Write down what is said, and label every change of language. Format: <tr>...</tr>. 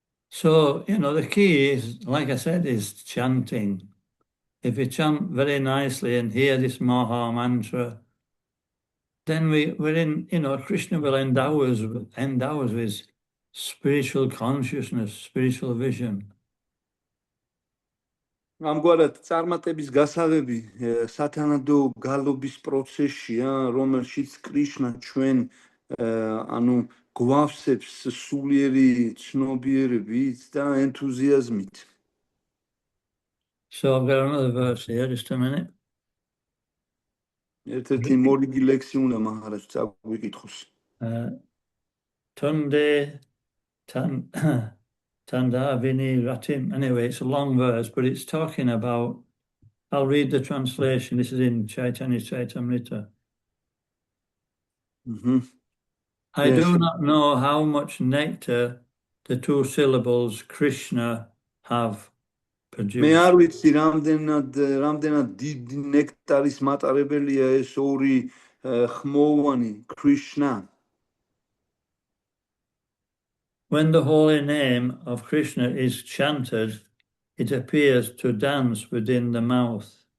<en>So, the key is, like I said, is chanting. If we chant very nicely and hear this Maha mantra, then we're in, Krishna will endow us with spiritual consciousness, spiritual vision.</en> <ka>ამგვარად წარმატების გასაღები სათანადო გალობის პროცესია, რომელშიც კრიშნა ჩვენ გვავსებს სულიერი ცნობიერებით და ენთუზიაზმით.</ka> <en>So I've got another verse here, just a minute.</en> <ka>ერთ-ერთი მორიგი ლექსი უნდა მაჰარაჯ წაგვიკითხოს.</ka> <sa>Tunde Tandavini Ratim.</sa> <en>Anyway, it's a long verse, but it's talking about, I'll read the translation. This is in Chaitanya Chaitamrita. I do not know how much nectar the two syllables Krishna have produced.</en> <ka>მე არ ვიცი რამდენად დიდი ნექტარის მატარებელია ეს ორი ხმოვანი Krishna.</ka> <en>When the holy name of Krishna is chanted, it appears to dance within the mouth.</en>